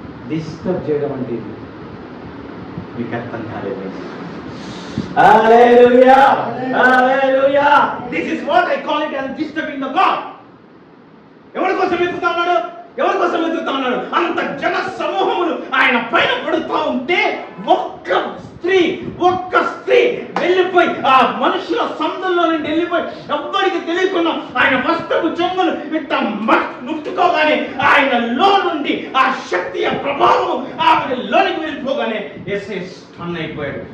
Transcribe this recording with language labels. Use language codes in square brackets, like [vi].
[te] Disturb చేయడం అంటే ఇది మీకు అర్థం కాలేదు. [en] Hallelujah! Hallelujah! This is what I call it as disturbing the God. [te] ఎవరి కోసం వెతుకుతా ఉన్నాడు? ఎవరి కోసం వెతుకుతా ఉన్నాడు? అంత జన సమూహములు ఆయన పైన పడుతూ ఉంటే ఒక్క స్త్రీ వెళ్ళిపోయి ఆ మనుషుల సందుల్లో నుండి వెళ్ళిపోయి ఎవ్వరికి తెలియకుండా ఆయన వస్త్రపు చెంగులు ఇట్ట ముట్టుకోగానే ఆయనలో నుండి ఆ శక్తి ఆ ప్రభావం ఆవిడ లోనికి వెళ్ళిపోగానే యేసయ్య స్టన్ అయిపోయాడు.